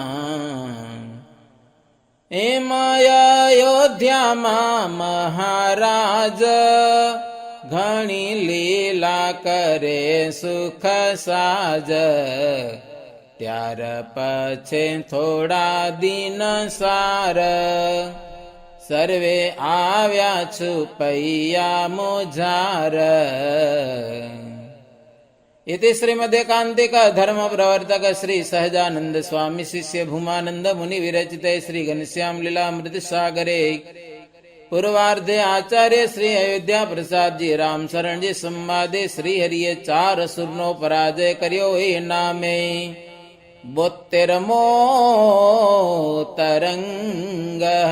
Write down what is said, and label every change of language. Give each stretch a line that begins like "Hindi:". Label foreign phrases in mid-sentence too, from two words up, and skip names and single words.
Gujarati: એમ અયોધ્યામાં મહારાજ, ઘણી લીલા કરે સુખ સાજ. ત્યાર પછી થોડા દિન સાર, સર્વે આવ્યા છુપૈયા મોજાર.
Sanskrit: इति श्रीमदेकांतिक धर्म प्रवर्तक श्री सहजानंद स्वामी शिष्य भूमानंद मुनि विरचित श्री घनश्याम लीलामृत सागरे पूर्वार्धे आचार्य श्री अयोध्या प्रसाद जी राम शरण जी संवादे श्री
Gujarati: હરિયે 4 અસુરનો પરાજય કર્યો એ નામે 72મો તરંગ.